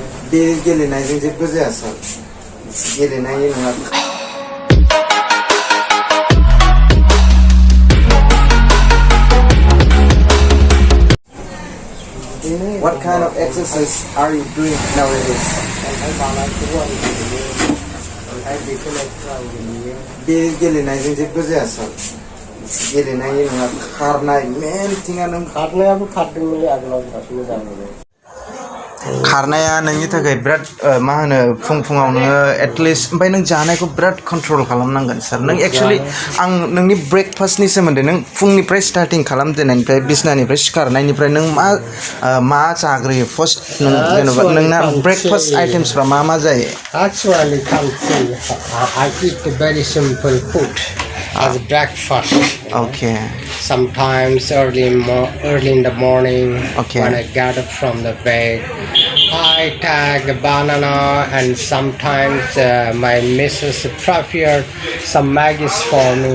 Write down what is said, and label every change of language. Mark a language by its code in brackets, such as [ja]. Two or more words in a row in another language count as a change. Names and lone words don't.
[brx] बे गेलेनायजों जेबो जाया सार गेलेनाय नङा [en] What kind of exercise are you doing nowadays? [brx] बे गेलेनायजों जेबो जाया सार गेलेनाय नङा खारनाय मेन थिंआनो खारनायाबो खारदोंमोन आगोलाव बिराद मोजां मोनो खारनाया नोंनि थाखाय बिराद मा होनो फुङाव नोङो एटलिस्ट ओमफ्राय नों जानायखौ बिराद कन्ट्रल खालामनांगोन सार नों एक्चुअली आं नोंनि ब्रेकफास्टनि सोमोन्दै नों फुंनिफ्राय स्टार्टिं खालामजेननायनिफ्राय बिसनानिफ्राय सिखारनायनिफ्राय नों मा जाग्रोयो फार्स्ट नों जेनेबा नोंना [en] breakfast itemsफ्रा [brx] मा जायो [en] Actually, can't say. I eat very simple food as breakfast. Okay. Sometimes early in the morning, Okay. when I get up from the bed, I take a banana, and sometimes my missus prepared some Maggies for me.